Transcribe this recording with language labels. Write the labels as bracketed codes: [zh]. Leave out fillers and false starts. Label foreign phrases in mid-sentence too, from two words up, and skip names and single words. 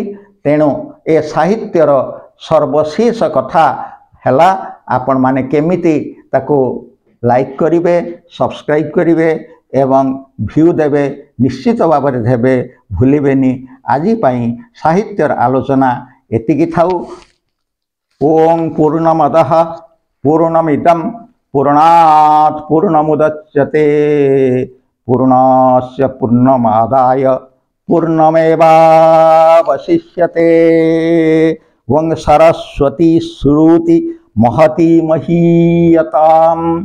[or] ତେଣୁ ଏ ସାହିତ୍ୟର ସର୍ବଶେଷ କଥା ହେଲା ଆପଣ ମାନେ କେମିତି ତାକୁ ଲାଇକ କରିବେ, ସବସ୍କ୍ରାଇବ କରିବେ ଏବଂ ଭ୍ୟୁ ଦେବେ, ନିଶ୍ଚିତ ଭାବ ମେଁ ଦେବେ, ଭୁଲିବେନି। ଆଜି ପାଇଁ ସାହିତ୍ୟର ଆଲୋଚନା ଏତିକି ଥାଉ। [sa] ओम पूर्णमदः पूर्णमिदं पूर्णात् पूर्णमुदच्यते पूर्णस्य पूर्णमादाय पूर्णमेवावशिष्यते। वं सरस्वती श्रुति महती महीयताम्।